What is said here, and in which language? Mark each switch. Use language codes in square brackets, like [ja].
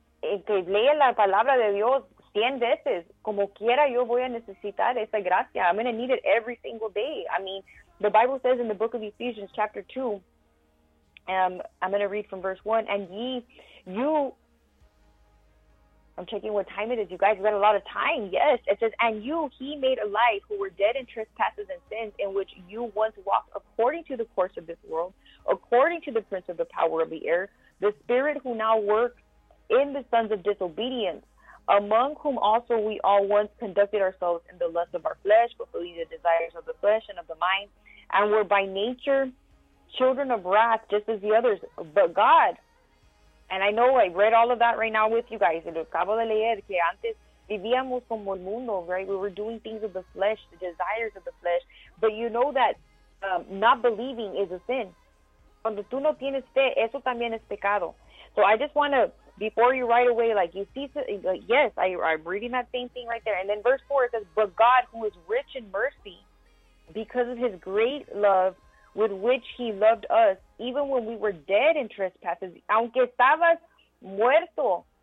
[es] que lea la palabra de Dios 100 veces, como quiera yo voy a necesitar esa gracia. [en] I'm going to need it every single day. I mean, the Bible says in the book of Ephesians chapter 2, I'm going to read from verse 1, and ye, you, I'm checking what time it is. You guys got a lot of time. Yes, it says, and you, he made alive who were dead in trespasses and sins, in which you once walked according to the course of this world, according to the prince of the power of the air, the spirit who now works in the sons of disobedience, among whom also we all once conducted ourselves in the lust of our flesh, fulfilling the desires of the flesh and of the mind, and were by nature children of wrath, just as the others. But God, and I know I read all of that right now with you guys, lo acabo de leer, que antes vivíamos como el mundo, right? We were doing things of the flesh, the desires of the flesh. But you know that not believing is a sin. [es] Cuando tú no tienes fe, eso también es pecado. [en] So I just want to, before you right away, like you see, yes, I'm reading that same thing right there. And then verse 4, it says, but God, who is rich in mercy, because of his great love with which he loved us, even when we were dead in trespasses, [es] aunque estabas muerto.